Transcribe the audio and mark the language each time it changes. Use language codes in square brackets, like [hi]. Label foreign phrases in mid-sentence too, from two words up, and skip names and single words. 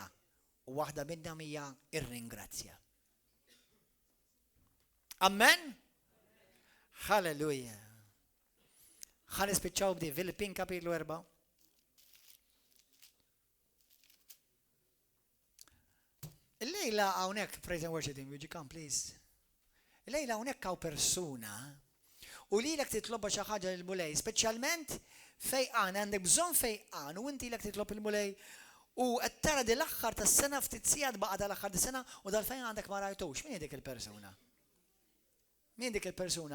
[mt] U waħda minnha hija ir-ringrazzja. Amen. Halleluja. Ħa nispiċċaw b'di Filippin kapitlu 4. Il-lejla hawnhekk, [en] praise and worship team, would you come please? [mt] Il-lejla hawnhekk hawn persuna u lilek titloba xi ħaġa lill-mulej, speċjalment fejqan, għandek bżonn fejqan u inti lek titlob il-mulej u qed tara di l-aħħar tas-sena ftit sigħat baqa' tal-aħħar tas-sena u dal-fejn għandek ma rajtux. Min dik il-persuna? Min dik il-persuna?